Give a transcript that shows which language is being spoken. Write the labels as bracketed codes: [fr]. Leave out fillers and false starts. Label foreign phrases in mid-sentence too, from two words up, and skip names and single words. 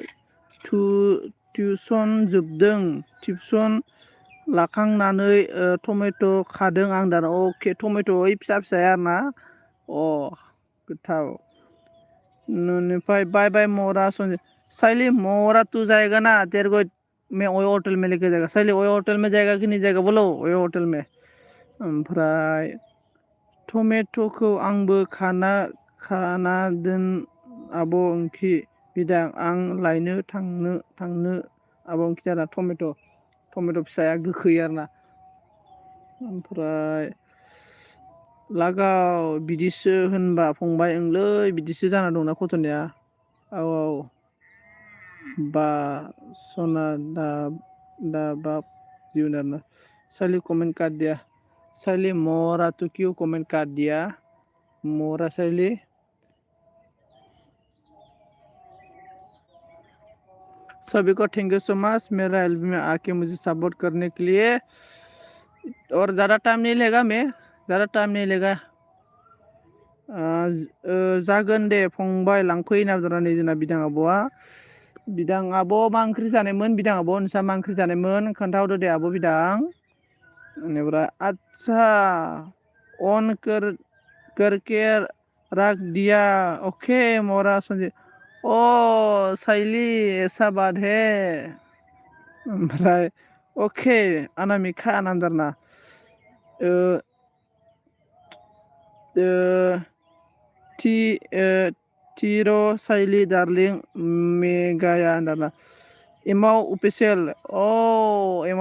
[brx] टिउसन जोबदों टिउसन लाखांनानै टमेट' खादों आं दाना अके टमेट' ओइ फिसा फिसाया आरोना गोथाव [hi] ननिफ्राय [en] bye bye [hi] मोरा साइली मोरा तू जाएगा ना तेरे को मैं ओयो होटल में लेके जाएगा साइली ओयो होटल में जाएगा कि नहीं जाएगा बोलो ओयो होटल में [brx] ओमफ्राय टमेट'खौ आंबो खाना दोन आब' ओंखि बिदां आं लायनो थांनो आब' ओंखि जाना टमेट' फिसाया गोखै आरोना ओमफ्राय लागाव बिदिसो होनबा फंबाय ओंलै बिदिसो जाना दंना गथ'निया औ बा सना दा बाप जीवन आरोना साइली [hi] कमेंट कर दिया साइली मोरा तो क्यों कमेंट कर दिया मोरा साइली सभी को [en] thank you so much [hi] मेरा एल्बम में आके मुझे सपोर्ट करने के लिए और ज़्यादा टाइम नहीं लेगा [brx] जागोन दे फंबाय लांफै नाबजरानै जोंना बिदां आब'आ बिदां आब' मा ओंख्रि जानायमोन बिदां आब' नोंस्रा मा ओंख्रि जानायमोन खोन्थाहरदो दे आब' बिदां बेनिफ्राय [hi] आच्छा अन करके रख दिया ओके मोरा संजय ओ साइली ऐसा बात है [brx] ओमफ्राय ओके अनामिका नामदारना Tiro Saili darling Megaya andarna एमाव अफिसियेल एमाव